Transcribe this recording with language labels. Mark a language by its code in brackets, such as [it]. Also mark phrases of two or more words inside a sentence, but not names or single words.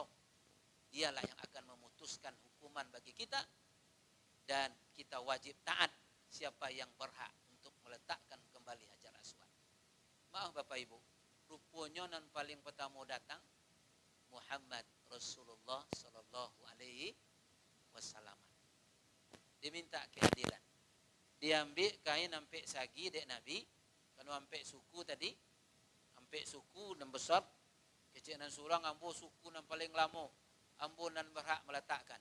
[id] Dialah yang akan memutuskan hukuman bagi kita dan kita wajib taat siapa yang berhak untuk meletakkan kembali Hajar Aswad. Maaf Bapak Ibu, rupanya nan paling pertama datang Muhammad Rasulullah [ar] صلى الله عليه وسلم. [id] Diminta keadilan. [min] Diambil kain ampe sagi dek Nabi, kalau ampe suku tadi, ampe suku nan besar, kecil nan surang ambo suku nan paling lama, ambo nan berhak meletakkan.